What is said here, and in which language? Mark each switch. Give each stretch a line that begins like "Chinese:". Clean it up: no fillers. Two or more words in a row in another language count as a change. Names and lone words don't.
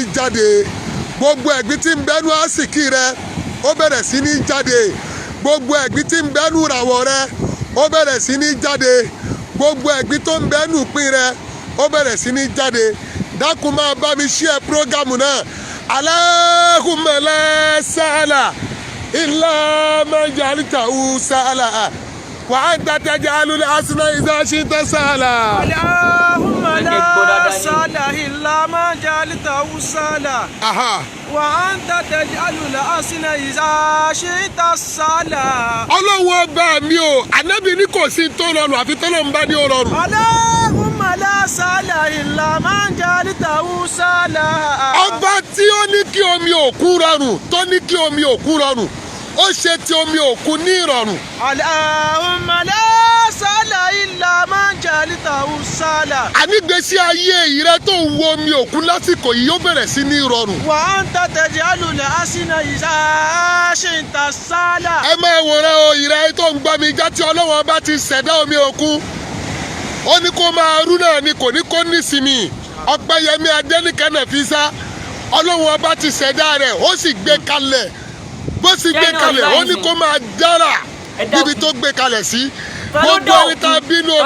Yoruba: jáde gbogbo ẹ̀gbin tí ń bẹ́nu àsìkí rẹ ó bẹ̀rẹ̀ sí ní jáde gbogbo ẹ̀gbin tí ń bẹ́nu ìràwọ̀ rẹ ó bẹ̀rẹ̀ sí ní jáde gbogbo ẹ̀gbin tó ń bẹ́nu ìpín rẹ ó bẹ̀rẹ̀ sí ní jáde dákun máa bá mi share prógámù náà
Arabic: اللهم لا سهل إلا ما جعلته سهلا وأنت تجعل الحزن إذا شئت سهلا. اللهم لا سهل إلا ما جعلته سهلا وأنت تجعل الحزن إذا شئت سهلا.
Yoruba: Ọlọ́run ọba mi o Ànábì ní kò sí tó rọrùn àfi tọ́lọ́run bá ní ó rọrùn.
Arabic: اللهم لا سهل إلا ما جعلته سهلا.
Yoruba: Ọba tí ó ní kí omi òkun rọrùn tó ní kí omi òkun rọrùn ó ṣe ti omi òkun ní ìrọ̀rùn.
Arabic: اللهم لا سهل إلا ما جعلته سهلا.
Yoruba: ànígbèsí ayé ìrẹ tó ń wo omi òkun lásìkò yìí ó bẹ̀rẹ̀ sí ní ìrọ̀rùn.
Arabic: وأنت تجعل الحزن إذا شئت سهلا.
Yoruba: ẹ máa wòran o ìrẹ tó ń gbọ́ mi já tí Ọlọ́run bá ti ṣẹ̀dá omi òkun ó ní kó máa rú náà ni kò ní kó nísìmí Ọpẹ́yẹmí Adéníkẹ́ Nàfísà Ọlọ́run ọba ti ṣẹ̀dá rẹ̀ ó sì gbé kalẹ̀ bó sì gbé kalẹ̀ ó ní kó máa dára níbi tó gbé kalẹ̀ sí gbogbo ẹni tá a bínú omi.